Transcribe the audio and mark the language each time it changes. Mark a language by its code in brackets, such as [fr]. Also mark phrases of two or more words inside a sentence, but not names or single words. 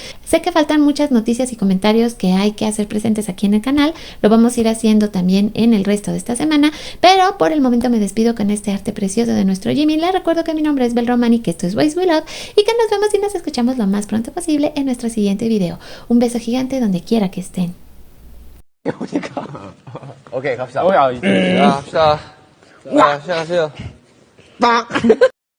[es] Sé que faltan muchas noticias y comentarios que hay que hacer presentes aquí en el canal, lo vamos a ir haciendo también en el resto de esta semana, pero por el momento me despido con este arte precioso de nuestro Jimin. Les recuerdo que mi nombre es Bel Romani, que esto es Boys We Love y que nos vemos y nos escuchamos lo más pronto posible en nuestro siguiente video. Un beso gigante donde quiera que estén. [ko] 오케이 갑시다. 야, 갑시다. 자, 시작하세요.